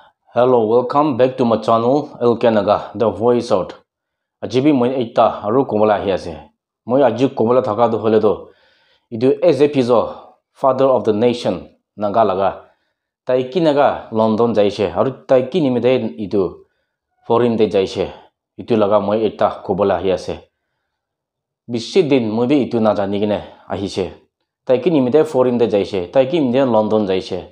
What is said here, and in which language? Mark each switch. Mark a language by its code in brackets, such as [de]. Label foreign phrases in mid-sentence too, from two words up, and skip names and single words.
[en] Hello, welcome back to my channel Elkenaga, the voice out. [nag] Ajibi moi eita aru komola hi ase. Moi aju komola thaka do hole do. Idu epizo [en] father of the nation [nag] naga laga. Tai ki naga London jaise aru tai ki nimide idu foreign de jaise. Itu laga moi eita komola hi ase. Bishi din moi bi itu na jani gine ahise. Tai ki nimide foreign de jaise. Tai ki nimide London jaise.